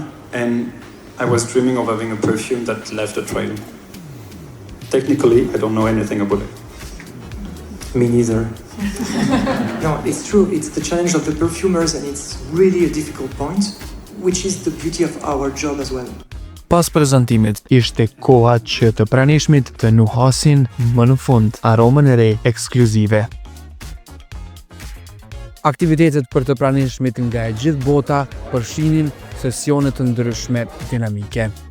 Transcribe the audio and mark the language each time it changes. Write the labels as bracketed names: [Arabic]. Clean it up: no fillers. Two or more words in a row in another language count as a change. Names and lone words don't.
[English] And I was dreaming of having a perfume that left a trail. Technically, I don't know anything about it. Me neither. No, it's true. It's the challenge of the perfumers, and it's really a difficult point, which is the beauty of our job as well. [Albanian] Pas prezantimit, ishte koha që të pranishmit të nuhasin më në fund aromën e re ekskluzive. Aktivitetet për të pranishmit nga e gjithë bota përfshinin sesione të ndryshme dinamike.